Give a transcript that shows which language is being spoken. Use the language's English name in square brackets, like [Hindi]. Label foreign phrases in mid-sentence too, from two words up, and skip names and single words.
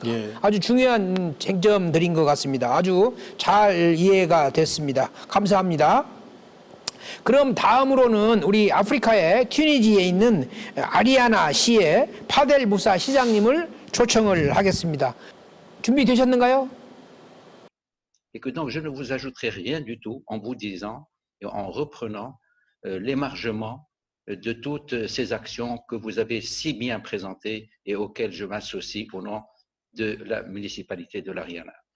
[Korean] 아주 중요한 쟁점들인 것 같습니다. 아주 잘 이해가 됐습니다. 감사합니다. 그럼 다음으로는 우리 아프리카의 튀니지에 있는 아리아나 시의 파델 무사 시장님을 초청을 하겠습니다. 준비되셨는가요? [French] Et que donc je ne vous ajouterai rien du tout en vous disant et en reprenant l'émargement de toutes ces actions que vous avez si bien présentées et auxquelles je m'associe au nom de la municipalité de l'Ariana.